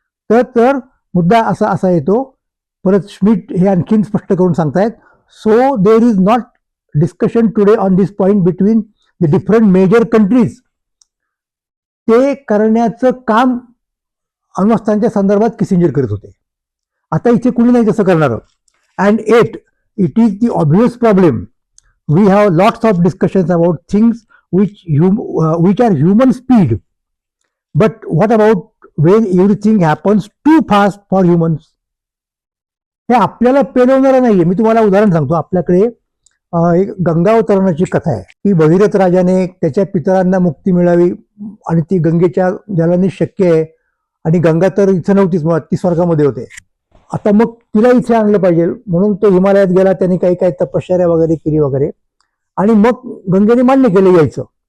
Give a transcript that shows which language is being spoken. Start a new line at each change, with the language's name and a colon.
Marathi: तर मुद्दा असा येतो. परत स्मिथ हे आणखीन स्पष्ट करून सांगतायत,
English: So there is not discussion today on this point between the different major countries.
Marathi: ते करण्याचं काम अण्वस्त्रांच्या संदर्भात किसिंजर करत होते. आता इथे कुणी नाही तसं करणार.
English: And it is the obvious problem. We have lots of discussions about things which are human speed, but what about when everything happens too fast for humans?
Marathi: हे आपल्याला पेलवणारं नाहीये. मी तुम्हाला उदाहरण सांगतो. आपल्याकडे एक गंगावतरणाची कथा आहे की भगीरथ राजाने त्याच्या पितरांना मुक्ती मिळावी आणि ती गंगेच्या जलाने शक्य आहे, आणि गंगा तर इथं नव्हतीच, मुळात ती स्वर्गामध्ये होते. आता मग तिला इथे आणलं पाहिजे म्हणून तो हिमालयात गेला, त्यांनी काही तपश्चर्या वगैरे केली वगैरे, आणि मग गंगेने मान्य केलं यायचं.